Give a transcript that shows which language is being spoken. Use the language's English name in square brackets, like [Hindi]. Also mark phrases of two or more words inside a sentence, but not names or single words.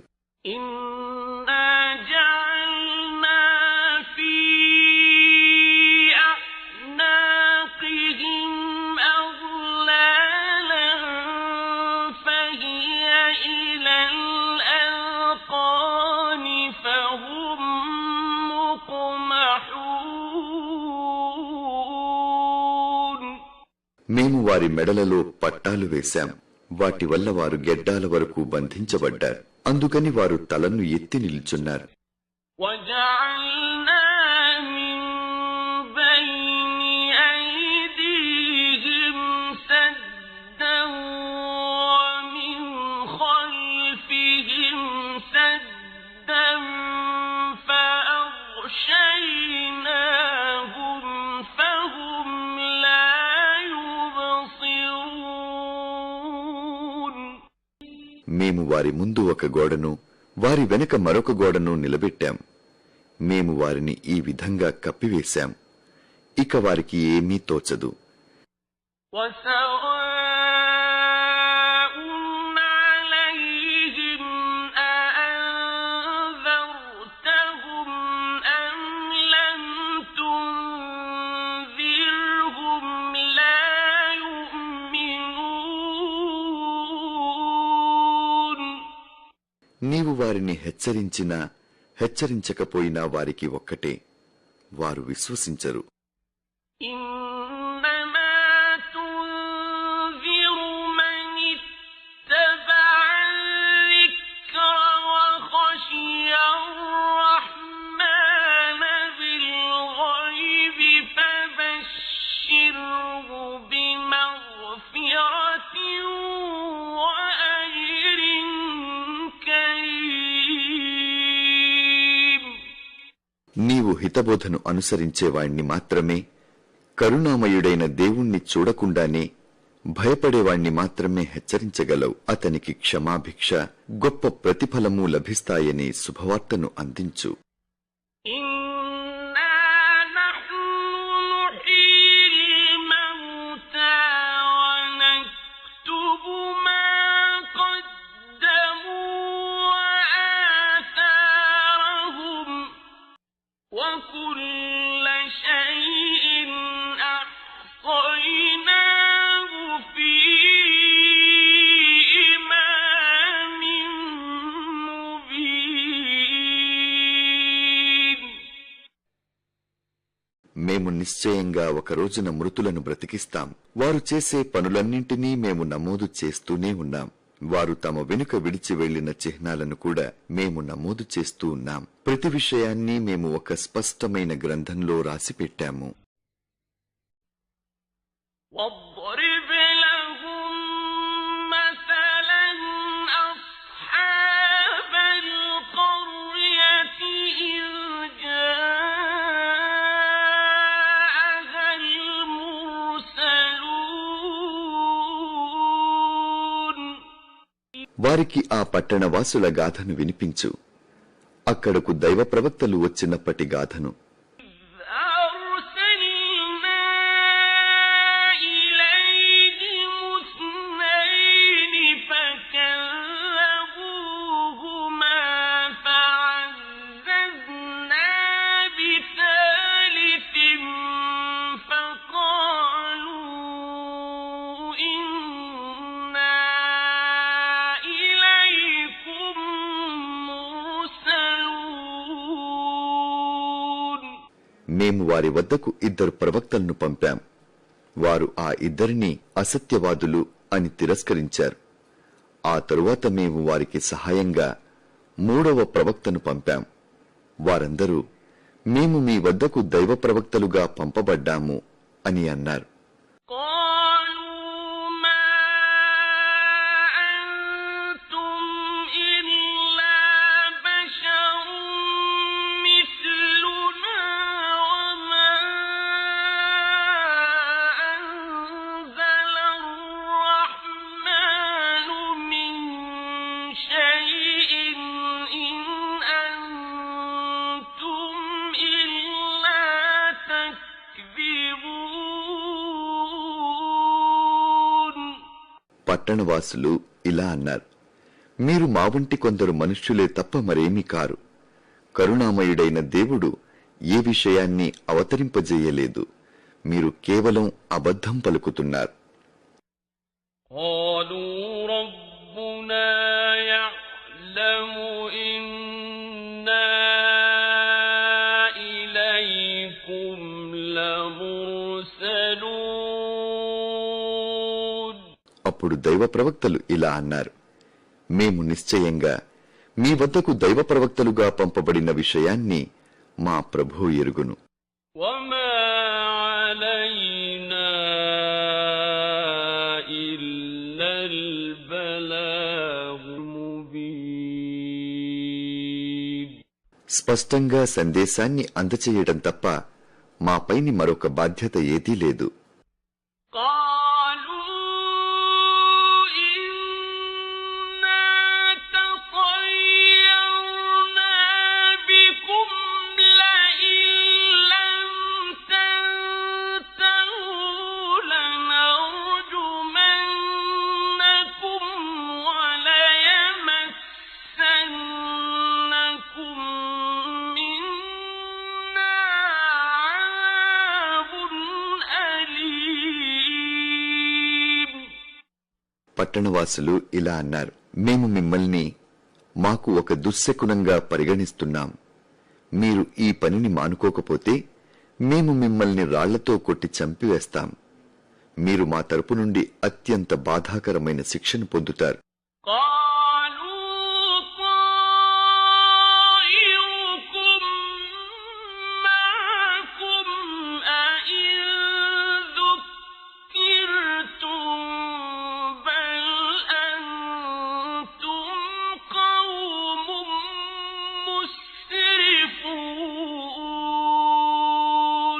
[Arabic] إنا جعلنا في أعناقهم أغلالا فهي إلى الأذقان فهم مقمحون [Telugu] మేము వారి మెడలలో పట్టాలు వేశాం, వాటి వల్ల వారు గెడ్డాల వరకు బంధించబడ్డారు, అందుకని వారు తలను ఎత్తి నిల్చున్నారు. [Arabic] وجعلنا من بين أيديهم سدا ومن خلفهم سدا فأغشيناهم فهم لا يبصرون [Telugu] మేము వారి ముందు ఒక గోడను వారి వెనుక మరొక గోడను నిలబెట్టాం. మేము వారిని ఈ విధంగా కప్పివేశాం, ఇక వారికి ఏమీ తోచదు. [Arabic] وسواء عليهم أأنذرتهم أم لم تنذرهم لا يؤمنون [Telugu] నీవు వారిని హెచ్చరించినా హెచ్చరించకపోయినా వారికి ఒక్కటే, వారు విశ్వసించరు. [Arabic] إنما تنذر من اتبع الذكر وخشي الرحمن بالغيب فبشره بمغفرة وأجر كريم [Telugu] నీవు హితబోధను అనుసరించేవాణ్ణి మాత్రమే, కరుణామయుడైన దేవుణ్ణి చూడకుండానే భయపడేవాణ్ణి మాత్రమే హెచ్చరించగలవు. అతనికి క్షమాభిక్ష గొప్ప ప్రతిఫలము లభిస్తాయనే శుభవార్తను అందించు. [Arabic] إنا نحن نحيي الموتى ونكتب ما قدموا وآثارهم وكل شيء أحصيناه في إمام مبين [Telugu] మేము నిశ్చయంగా ఒక రోజున మృతులను బ్రతికిస్తాం, వారు చేసే పనులన్నింటినీ మేము నమోదు చేస్తూనే ఉన్నాం. వారు తమ వెనుక విడిచి వెళ్లిన చిహ్నాలను కూడా మేము నమోదు చేస్తూ ఉన్నాం. ప్రతి విషయాన్ని మేము ఒక స్పష్టమైన గ్రంథంలో రాసిపెట్టాము. [Arabic] واضرب لهم مثلا أصحاب القرية إذ جاءها المرسلون [Telugu] వారికి ఆ పట్టణవాసుల గాథను వినిపించు. అక్కడకు దైవ ప్రవక్తలు వచ్చినప్పటి గాథను. [Arabic] أرسلنا إليهم اثنين فكذبوهما فعززنا بثالث فقالوا إنا إليكم مرسلون [Telugu] మేము వారి వద్దకు 2 ప్రవక్తలను పంపాం. వారు ఆ ఇద్దరిని అసత్యవాదులు అని తిరస్కరించారు. ఆ తరువాత మేము వారికి సహాయంగా 3వ ప్రవక్తను పంపాం. వారందరూ మేము మీ వద్దకు దైవ ప్రవక్తలుగా పంపబడ్డాము అని అన్నారు. [Arabic] قالوا ما أنتم إلا بشر مثلنا وما أنزل الرحمن من شيء إن أنتم إلا تكذبون [Telugu] పట్టణవాసులు ఇలా అన్నారు, మీరు మా వంటి కొందరు మనుష్యులే తప్ప మరేమీ కారు. కరుణామయుడైన దేవుడు ఏ విషయాన్ని అవతరింపజేయలేదు. మీరు కేవలం అబద్ధం పలుకుతున్నారు. [Arabic] قالوا ربنا يعلم إنا إليكم لمرسلون [Telugu] అప్పుడు దైవ ప్రవక్తలు ఇలా అన్నారు, మేము నిశ్చయంగా మీ వద్దకు దైవ ప్రవక్తలుగా పంపబడిన విషయాన్ని మా ప్రభువు ఎరుగును. [Arabic] وما علينا إلا البلاغ المبين [Telugu] స్పష్టంగా సందేశాన్ని అందచేయడం తప్ప మాపైని మరొక బాధ్యత ఏదీ లేదు. [Arabic] قالوا إنا تطيرنا بكم لئن لم تنتهوا لنرجمنكم وليمسنكم منا عذاب أليم [Telugu] పట్టణవాసులు ఇలా అన్నారు, మేము మిమ్మల్ని మాకు ఒక దుశ్శకునంగా పరిగణిస్తున్నాం. మీరు ఈ పనిని మానుకోకపోతే మేము మిమ్మల్ని రాళ్లతో కొట్టి చంపివేస్తాం. మీరు మా తరపు నుండి అత్యంత బాధాకరమైన శిక్షను పొందుతారు. [Arabic] قالوا طائركم معكم أئن ذكرتم بل أنتم قوم مسرفون